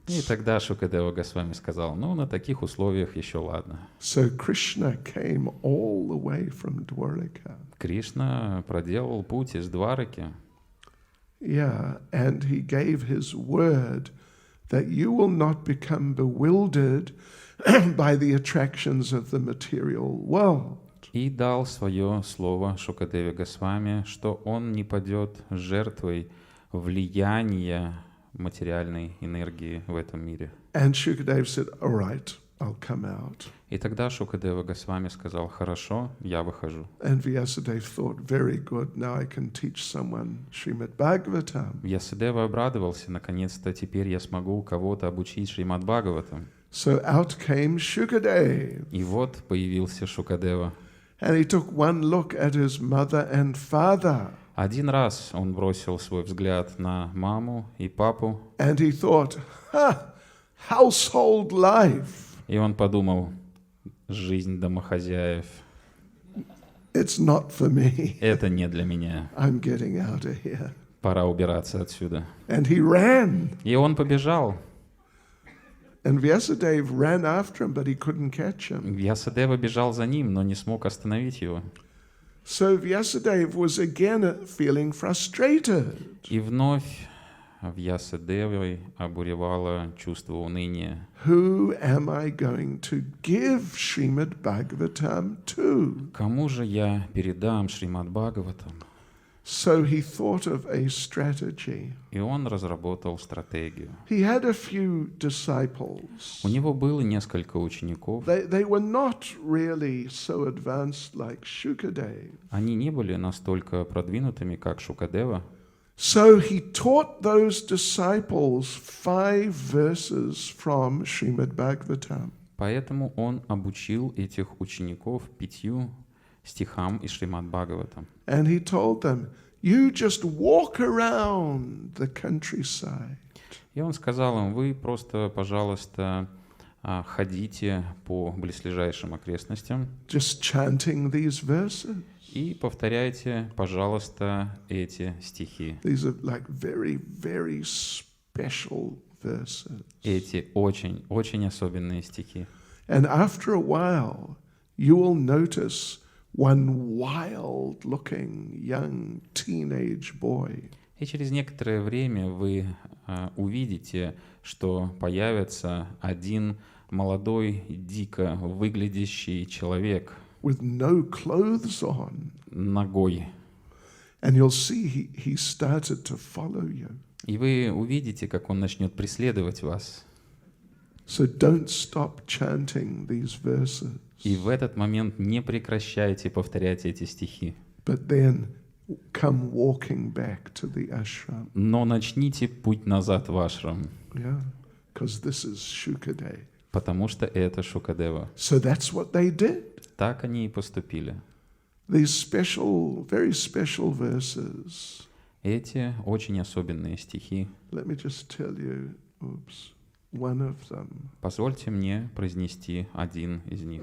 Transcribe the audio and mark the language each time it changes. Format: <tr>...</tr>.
<ru>И тогда Шукадева Госвами сказал, ну, на таких условиях еще ладно.</ru> <en>So Krishna came all the way from Dwaraka.</en> <ru>Кришна проделал путь из Двараки.</ru> <en>Yeah, and he gave his word that you will not become bewildered by the attractions of the material world.</en> <ru>И дал свое слово Шукадеве Госвами, что он не падет жертвой влияния материальной энергии в этом мире.</ru> <en>And Shukadeva said, all right, I'll come out.</en> <ru>И тогда Шукадева Госвами сказал, хорошо, я выхожу.</ru> <en>And Vyasadeva thought, very good, now I can teach someone Srimad Bhagavatam.</en> <ru>Вьясадева обрадовался, наконец-то теперь я смогу кого-то обучить Шримад Бхагаватам.</ru> <en>So out came Shukadeva.</en> <ru>И вот появился Шукадева.</ru> <en>And he took one look at his mother and father.</en> <ru>Один раз он бросил свой взгляд на маму и папу.</ru> <en>And he thought, household life.</en> <ru>И он подумал, жизнь домохозяев.</ru> <en>It's not for me.</en> <ru>Это не для меня.</ru> <en>I'm getting out of here.</en> <ru>Пора убираться отсюда.</ru> <en>And he ran.</en> <ru>И он побежал.</ru> <en>And Vyasadeva ran after him, but he couldn't catch him.</en> <ru>Вьясадева бежал за ним, но не смог остановить его.</ru> <en>So Vyasadeva was again feeling frustrated.</en> <ru>И вновь Вьясадевой обуревало чувство уныния.</ru> <en>Who am I going to give Srimad Bhagavatam to?</en> <ru>Кому же я передам Шримад Бхагаватам?</ru> <en>So he thought of a strategy.</en> <ru>И он разработал стратегию.</ru> <en>He had a few disciples.</en> <ru>У него было несколько учеников.</ru> <en>They were not really so advanced like Shukadev.</en> <ru>Они не были настолько продвинутыми, как Шукадева.</ru> <en>So he taught those disciples 5 verses from Srimad Bhagavatam.</en> <ru>Поэтому он обучил этих учеников 5 стихам из Шримад Бхагаватам.</ru> <en>And he told them, you just walk around the countryside.</en> <ru>И он сказал им, вы просто, пожалуйста, ходите по близлежащим окрестностям</ru> <en>Just chanting these verses.</en> <ru>и повторяйте, пожалуйста, эти стихи.</ru> <en>These are like very, very special verses.</en> <ru>Эти очень, очень особенные стихи.</ru> <en>And after a while, you will notice one wild-looking young teenage boy.</en> <ru>И через некоторое время вы увидите, что появится один молодой, дико выглядящий человек</ru> <en>With no clothes on.</en> <ru>нагой.</ru> <en>And you'll see he started to follow you.</en> <ru>И вы увидите, как он начнет преследовать вас.</ru> <en>So don't stop chanting these verses.</en> <ru>И в этот момент не прекращайте повторять эти стихи.</ru> <en>But then come walking back to the ashram.</en> <ru>Но начните путь назад в ашрам,</ru> <en>Yeah, because this is Shukadev.</en> <ru>потому что это Шукадева.</ru> <en>So that's what they did.</en> <ru>Так они и поступили.</ru> <en>These special, very special verses.</en> <ru>Эти очень особенные стихи.</ru> <en>Let me just tell you, one of them.</en> <ru>Позвольте мне произнести один из них.</ru>